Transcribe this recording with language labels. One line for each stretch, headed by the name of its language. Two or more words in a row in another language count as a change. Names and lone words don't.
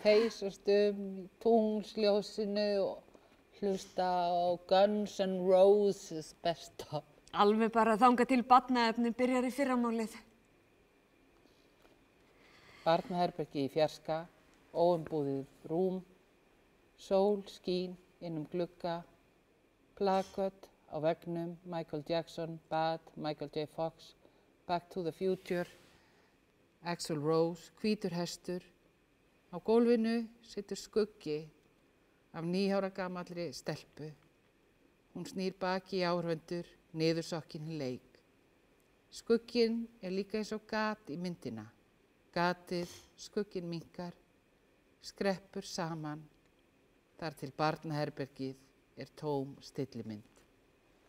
Icelandic: Heysast í tunglsljósinu og hlusta á Guns N' Roses besta. Alveg bara þangað til barnaefni byrjar í fyrramálið. Barnaherbergi í fjarska, óumbúðið rúm, sól skín inn glugga, plaköt á veggnum, Michael Jackson, Bad, Michael J. Fox, Back to the Future, Axl Rose, hvítur hestur. Á gólfinu situr skuggi af 9 ára gamallri stelpu. Hún snýr baki í áhorfendur, niðursokkin í leik. Skugginn er líka eins og gat í myndina. Gatið, skugginn minnkar, skreppur saman, þar til barnaherbergið er tóm stillimynd.